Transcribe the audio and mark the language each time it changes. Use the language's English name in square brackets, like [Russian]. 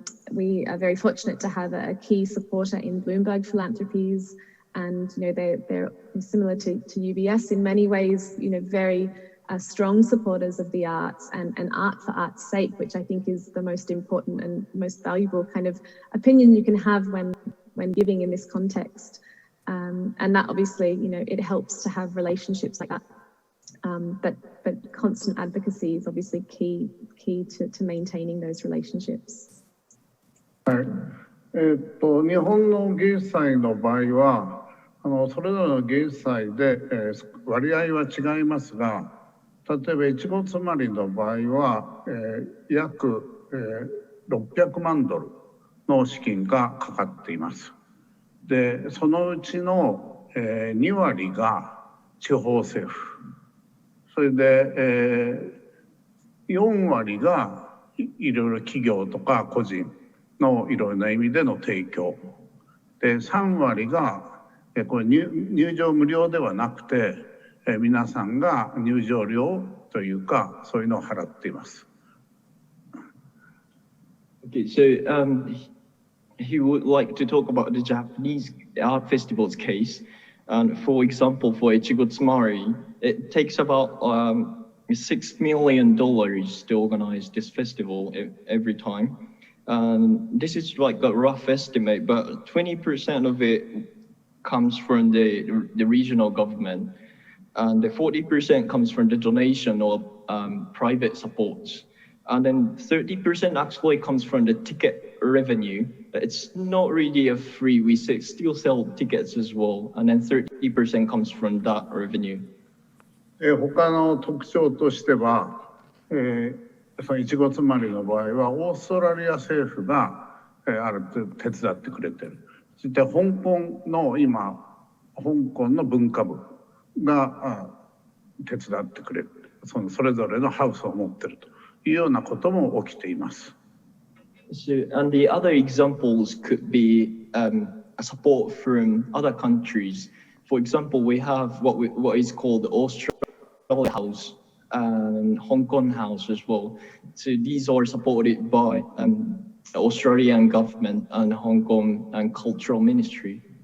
[English] We are very fortunate to have a key supporter in Bloomberg Philanthropies, and, you know, they're similar to UBS in many ways, you know, very strong supporters of the arts and art for art's sake, which I think is the most important and most valuable kind of opinion you can have when giving in this context. And that obviously, you know, it helps to have relationships like that. But constant advocacy is obviously key to maintaining those relationships. [Japanese] はい。日本の芸術祭の場合は、それぞれの芸術祭で、割合は違いますが、例えばEchigo-Tsumariの場合は、約、600万ドルの資金がかかっています。で、そのうちの、2割が地方政府。それで、4割がいろいろ企業とか個人のいろいろな意味での提供。で、3割が、これ入場無料ではなくて、皆さんが入場料というか、そういうのを払っています。 [English] Okay, so he would like to talk about the Japanese art festival's case. For example, for Echigo-Tsumari, it takes about $6 million to organize this festival every time. This is like a rough estimate, but 20% of it comes from the regional government, and the 40% comes from the donation or private supports. And then 30% actually comes from the ticket revenue. It's not really a free, we still sell tickets as well. And then 30% comes from that revenue. [Japanese] 他の特徴としては、そのEchigo-Tsumariの場合は、オーストラリア政府が、ある程度手伝ってくれてる。そして香港の今、香港の文化部が手伝ってくれる。それぞれのハウスを持ってるというようなことも起きています。 [English] So, and the other examples could be a support from other countries. For example, we have what is called Australia House and Hong Kong House as well. So these are supported by the Australian government and Hong Kong and Cultural Ministry.